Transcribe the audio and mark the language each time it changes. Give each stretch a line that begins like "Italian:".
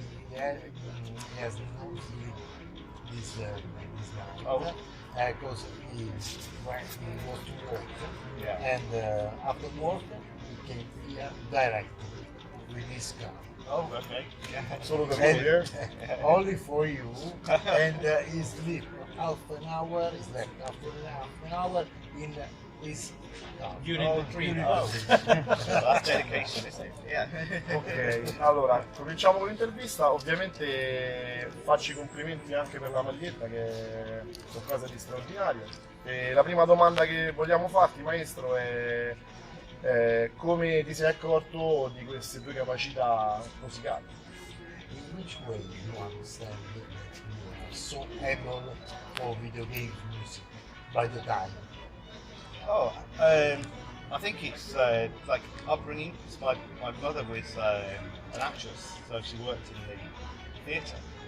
English: He has no sleep this night because he was to work, and after work he came here directly with his car. Oh, okay. Yeah.
Italian: Solo per voi, eh?
English: Only for you, and he sleep half an hour, he slept after half an hour in his car. Unit retriever. Oh. That's dedication, isn't it? Yeah.
Italian: Ok, allora cominciamo con l'intervista. Ovviamente faccio i complimenti anche per la maglietta che è qualcosa di straordinario. E la prima domanda che vogliamo farti, maestro, è come ti sei accorto di queste tue capacità musicali?
English: In which way you understand that you are so able for video game music by the time? Oh, I think it's like upbringing. My mother was an actress, so she worked in the theatre.